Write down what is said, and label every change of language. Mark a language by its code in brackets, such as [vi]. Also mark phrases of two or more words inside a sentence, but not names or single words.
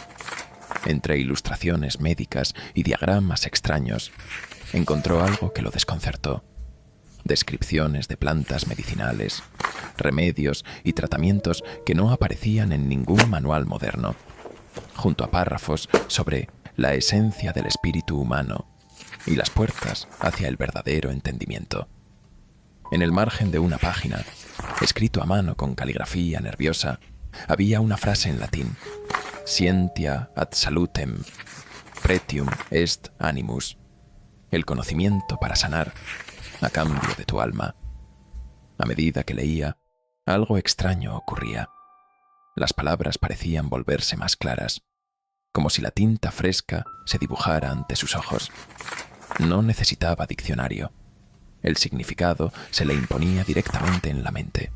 [es] Entre ilustraciones médicas y diagramas extraños, encontró algo que lo desconcertó: descripciones de plantas medicinales, remedios y tratamientos que no aparecían en ningún manual moderno, junto a párrafos sobre la esencia del espíritu humano y las puertas hacia el verdadero entendimiento. En el margen de una página, escrito a mano con caligrafía nerviosa, había una frase en latín: [la] Scientia ad salutem, pretium est animus. [es] El conocimiento para sanar, a cambio de tu alma. A medida que leía, algo extraño ocurría. Las palabras parecían volverse más claras, como si la tinta fresca se dibujara ante sus ojos. No necesitaba diccionario. El significado se le imponía directamente en la mente.